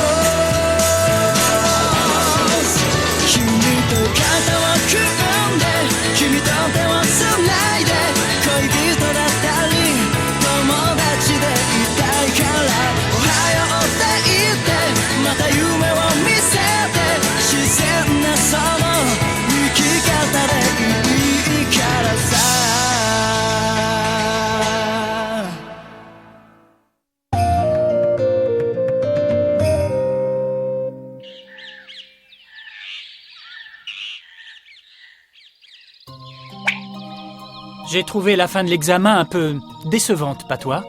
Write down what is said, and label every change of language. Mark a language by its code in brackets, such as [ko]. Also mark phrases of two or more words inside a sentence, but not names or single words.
[ja] 君と肩を組んで君と手をつないで恋人だったり友達でいたいからおはようって言ってまた夢を見せて自然なその生き方でいいからさ [fr] J'ai trouvé la fin de l'examen un peu décevante, pas toi?